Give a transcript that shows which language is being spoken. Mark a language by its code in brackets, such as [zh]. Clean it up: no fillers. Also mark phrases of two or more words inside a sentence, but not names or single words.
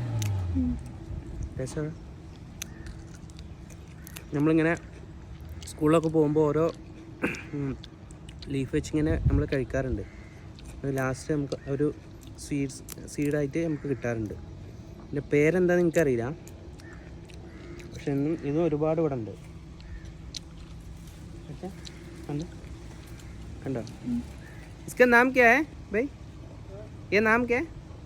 [ml] നമ്മളിങ്ങനെ സ്കൂളിലൊക്കെ പോകുമ്പോൾ ഓരോ ലീഫ് വെച്ചിങ്ങനെ നമ്മൾ കഴിക്കാറുണ്ട്. ലാസ്റ്റ് നമുക്ക് ഒരു സീഡായിട്ട് നമുക്ക് കിട്ടാറുണ്ട്. ഇതിൻ്റെ പേരെന്താണെന്ന് എനിക്കറിയില്ല. പക്ഷെ ഇതും ഒരുപാട് ഇവിടെ ഉണ്ട്. കണ്ടോ? [hi] इसका नाम क्या है भाई? ये नाम क्या है?